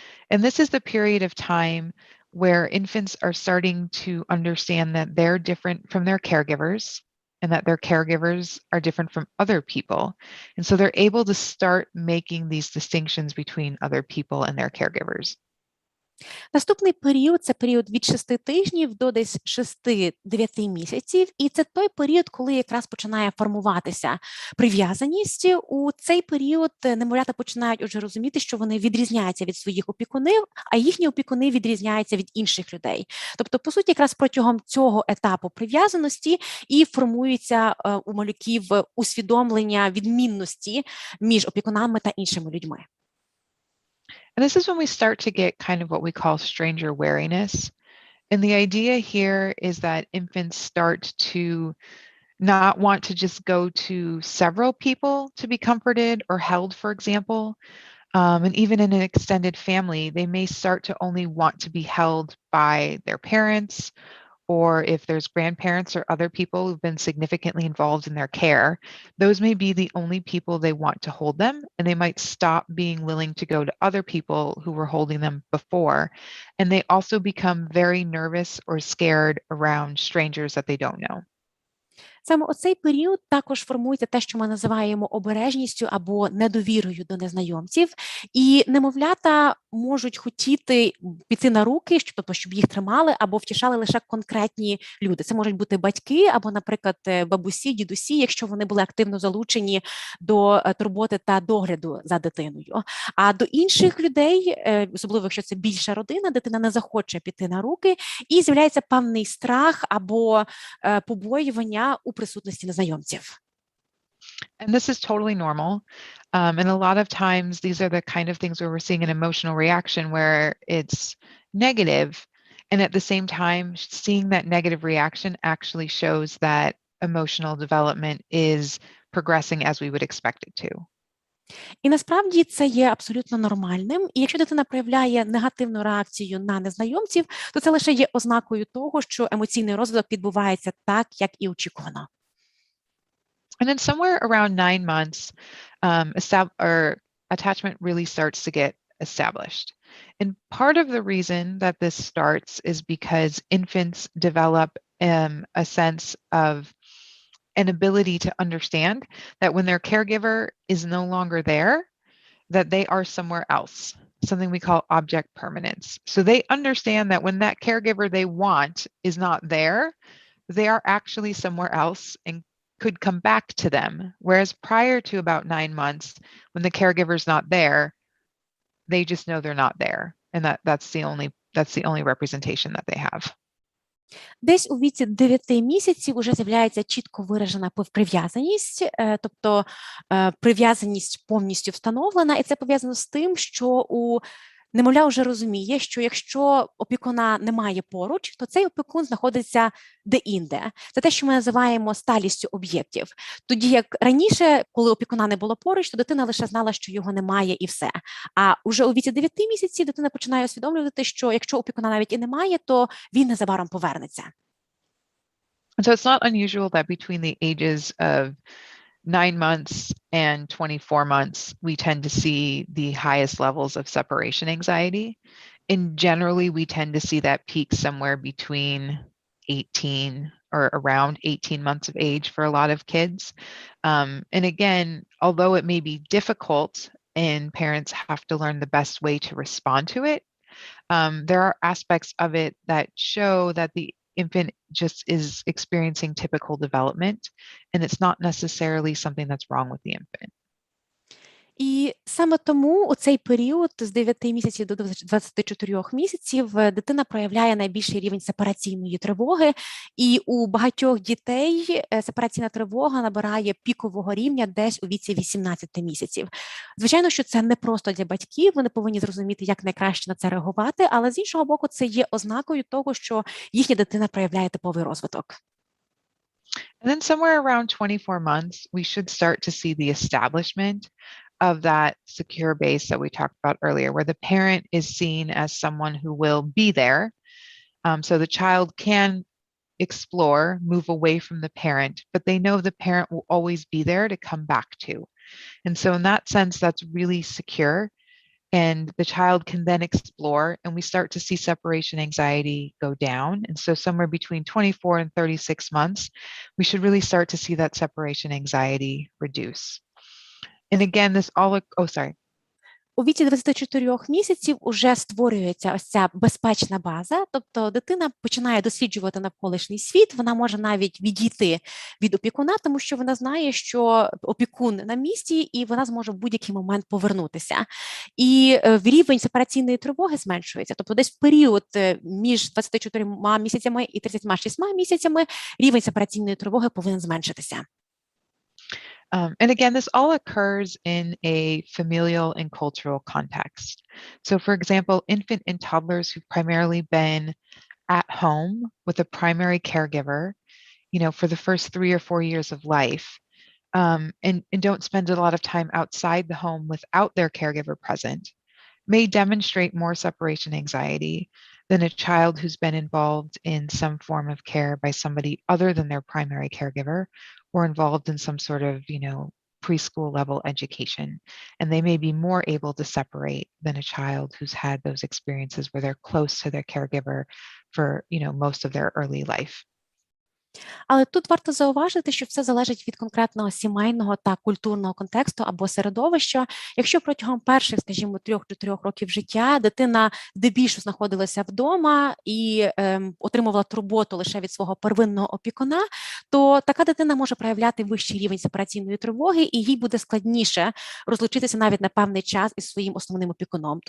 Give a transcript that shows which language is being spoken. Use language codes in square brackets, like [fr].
[en] And this is the period of time where infants are starting to understand that they're different from their caregivers and that their caregivers are different from other people. And so they're able to start making these distinctions between other people and their caregivers. [uk] Наступний період – це період від 6 тижнів до десь 6-9 місяців, і це той період, коли якраз починає формуватися прив'язаність. У цей період немовлята починають уже розуміти, що вони відрізняються від своїх опікунів, а їхні опікуни відрізняються від інших людей. Тобто, по суті, якраз протягом цього етапу прив'язаності і формується у малюків усвідомлення відмінності між опікунами та іншими людьми. [en] And this is when we start to get kind of what we call stranger wariness. And the idea here is that infants start to not want to just go to several people to be comforted or held, for example. And even in an extended family, they may start to only want to be held by their parents, or if there's grandparents or other people who've been significantly involved in their care, those may be the only people they want to hold them, and they might stop being willing to go to other people who were holding them before. And they also become very nervous or scared around strangers that they don't know. [uk] Саме у цей період також формується те, що ми називаємо обережністю або недовірою до незнайомців. І немовлята можуть хотіти піти на руки, щоб їх тримали або втішали лише конкретні люди. Це можуть бути батьки або, наприклад, бабусі, дідусі, якщо вони були активно залучені до турботи та догляду за дитиною. А до інших людей, особливо якщо це більша родина, дитина не захоче піти на руки, і з'являється певний страх або побоювання у присутності незнайомців. [en] And this is totally normal. And a lot of times these are the kind of things where we're seeing an emotional reaction where it's negative. And at the same time, seeing that negative reaction actually shows that emotional development is progressing as we would expect it to. [uk] І насправді це є абсолютно нормальним. І якщо дитина проявляє негативну реакцію на незнайомців, то це лише є ознакою того, що емоційний розвиток відбувається так, як і очікувано. [en] And then somewhere around 9 months, attachment really starts to get established. And part of the reason that this starts is because infants develop a sense of an ability to understand that when their caregiver is no longer there, that they are somewhere else. something we call object permanence. So they understand that when that caregiver they want is not there, they are actually somewhere else and could come back to them. Whereas prior to about 9 months, when the caregiver's not there, they just know they're not there. And that's the only representation that they have. [uk] Десь у віці 9 місяців вже з'являється чітко виражена прив'язаність, тобто прив'язаність повністю встановлена, і це пов'язано з тим, що у немовля вже розуміє, що якщо опікуна немає поруч, то цей опікун знаходиться де-інде. Це те, що ми називаємо сталістю об'єктів. Тоді як раніше, коли опікуна не було поруч, то дитина лише знала, що його немає і все. А вже у віці 9 місяців дитина починає усвідомлювати, що якщо опікуна навіть і немає, то він незабаром повернеться. [en] So it's not unusual that between the ages of 9 months and 24 months, we tend to see the highest levels of separation anxiety. And generally, we tend to see that peak somewhere between 18 or around 18 months of age for a lot of kids. And again, although it may be difficult and parents have to learn the best way to respond to it, there are aspects of it that show that the infant just is experiencing typical development, and it's not necessarily something that's wrong with the infant. [uk] І саме тому у цей період з 9 місяців до 24 місяців дитина проявляє найбільший рівень сепараційної тривоги, і у багатьох дітей сепараційна тривога набирає пікового рівня десь у віці 18 місяців. Звичайно, що це не просто для батьків, вони повинні зрозуміти, як найкраще на це реагувати, але з іншого боку, це є ознакою того, що їхня дитина проявляє типовий розвиток. [en] And then somewhere around 24 months, we should start to see the establishment of that secure base that we talked about earlier, where the parent is seen as someone who will be there. So the child can explore, move away from the parent, but they know the parent will always be there to come back to. And so in that sense, that's really secure. And the child can then explore, and we start to see separation anxiety go down. And so somewhere between 24 and 36 months, we should really start to see that separation anxiety reduce. And again, this all, [uk] У віці 24 місяців уже створюється ось ця безпечна база, тобто дитина починає досліджувати навколишній світ, вона може навіть відійти від опікуна, тому що вона знає, що опікун на місці, і вона зможе в будь-який момент повернутися. І рівень сепараційної тривоги зменшується, тобто десь в період між 24 місяцями і 36 місяцями рівень сепараційної тривоги повинен зменшитися. [en] And again, this all occurs in a familial and cultural context. So for example, infant and toddlers who've primarily been at home with a primary caregiver, for the first 3 or 4 years of life, and don't spend a lot of time outside the home without their caregiver present, may demonstrate more separation anxiety than a child who's been involved in some form of care by somebody other than their primary caregiver, or involved in some sort of, preschool level education. And they may be more able to separate than a child who's had those experiences where they're close to their caregiver for, most of their early life. [uk] Але тут варто зауважити, що все залежить від конкретного сімейного та культурного контексту або середовища. Якщо протягом перших, скажімо, 3-4 років життя дитина здебільшого знаходилася вдома і отримувала турботу лише від свого первинного опікуна, то така дитина може проявляти вищий рівень сепараційної тривоги, і їй буде складніше розлучитися навіть на певний час із своїм основним опікуном.